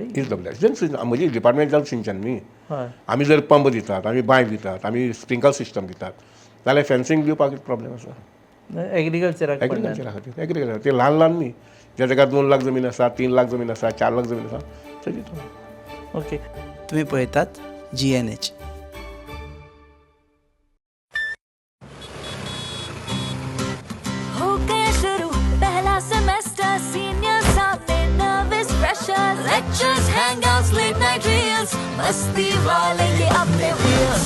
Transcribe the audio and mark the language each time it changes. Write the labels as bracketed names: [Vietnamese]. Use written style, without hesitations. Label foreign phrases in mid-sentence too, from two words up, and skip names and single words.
[Konkani] इज WRD म्हजी डिपार्टमेंट जल सिंचन न्ही। आमी जर पंप दितात, आमी बांय दितात, आमी [English] sprinkle system [Konkani] दितात, जाल्यार फेन्सिंग दिवपाक प्रॉब्लेम आसा? एग्रीकल्चराक पडना एग्रीकल्चरा खातीर एग्रीकल्चर ते ल्हान ल्हान न्ही ज्या जाग्यार 2 लाख जमीन आसा 3 लाख जमीन आसा 4 लाख जमीन आसा थंय दिता ओके तुम्ही पळयतात GNH. [Hindi] हो गया शुरू पहला [English] semester senior [Hindi] सामने [English] nervous pressure lectures hangouts late night reels [Hindi] मस्ती वाले ये अपने व्हील्स